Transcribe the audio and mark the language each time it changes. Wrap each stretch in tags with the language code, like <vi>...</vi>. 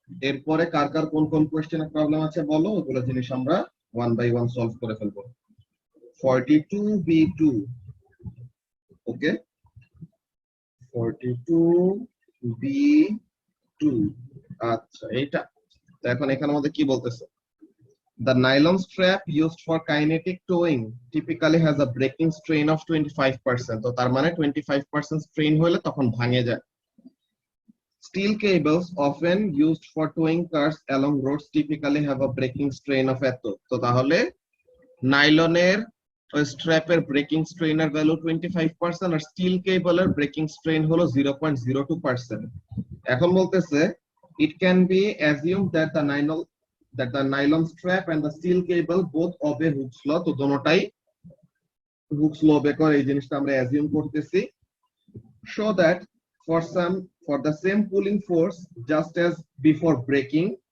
<bn>এরপরে কার কার কোন কোন কোশ্চেনের প্রবলেম আছে বলো, ওগুলো জিনিস আমরা ওয়ান বাই ওয়ান সলভ করে ফেলবো। 42B2, ওকে, 42B2, আচ্ছা এইটা। তো এখন এখানের মধ্যে কি বলতেছে,</bn> <en>the nylon strap used for kinetic towing typically has a breaking strain of 25%।</en> <bn>তো তার মানে 25% strain হলে তখন ভাঙে যায়।</bn> <en>Steel cables often used for towing cars along roads typically have a breaking strain of এত।</en> <bn>তো তাহলে নাইলনের স্ট্র্যাপের ব্রেকিং স্ট্রেইনের ভ্যালু 25% আর স্টিল কেবলের ব্রেকিং স্ট্রেন হলো 0.02%। এখন বলতেছে</bn> <en>it can be assumed that the nylon strap and the steel cable both obey Hooke's law।</en> <bn>তো দোনোটাই Hooke's law obey করে, এই জিনিসটা আমরা অ্যাজিউম করতেছি।</bn> <en>show that for the same pulling force just as before breaking।</en>